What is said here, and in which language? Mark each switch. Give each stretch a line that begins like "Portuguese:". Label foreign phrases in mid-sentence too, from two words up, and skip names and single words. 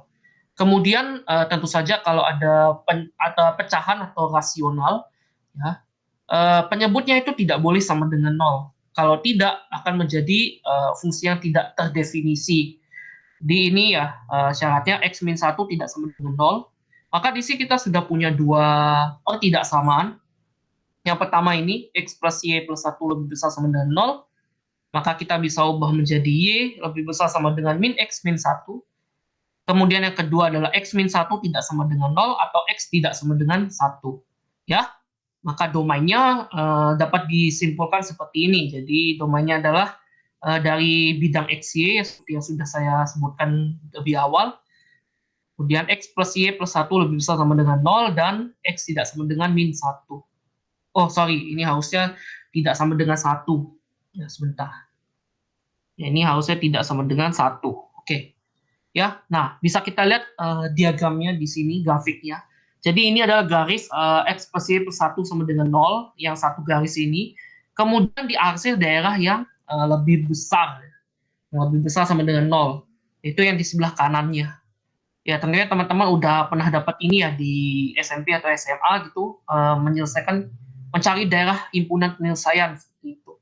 Indonesian: Kemudian tentu saja kalau ada pecahan atau rasional, ya, penyebutnya itu tidak boleh sama dengan nol. Kalau tidak akan menjadi fungsi yang tidak terdefinisi. Di ini ya syaratnya x min 1 tidak sama dengan nol. Maka di sini kita sudah punya dua pertidaksamaan. Yang pertama ini x plus y plus 1 lebih besar sama dengan nol. Maka kita bisa ubah menjadi y lebih besar sama dengan min x min 1. Kemudian yang kedua adalah x min 1 tidak sama dengan 0 atau x tidak sama dengan 1. Ya, maka domainnya dapat disimpulkan seperti ini. Jadi domainnya adalah dari bidang XY seperti yang sudah saya sebutkan lebih awal. Kemudian x plus y plus 1 lebih besar sama dengan 0 dan x tidak sama dengan min 1. Oh, sorry, ini harusnya tidak sama dengan 1. Ya, sebentar. Ya, ini harusnya tidak sama dengan 1. Oke. Ya, nah bisa kita lihat diagramnya di sini, grafiknya. Jadi ini adalah garis x plus y plus 1 sama dengan 0, yang satu garis ini. Kemudian diarsir daerah yang lebih besar sama dengan 0. Itu yang di sebelah kanannya. Ya tentunya teman-teman udah pernah dapat ini ya di SMP atau SMA gitu, mencari daerah himpunan penyelesaian seperti itu.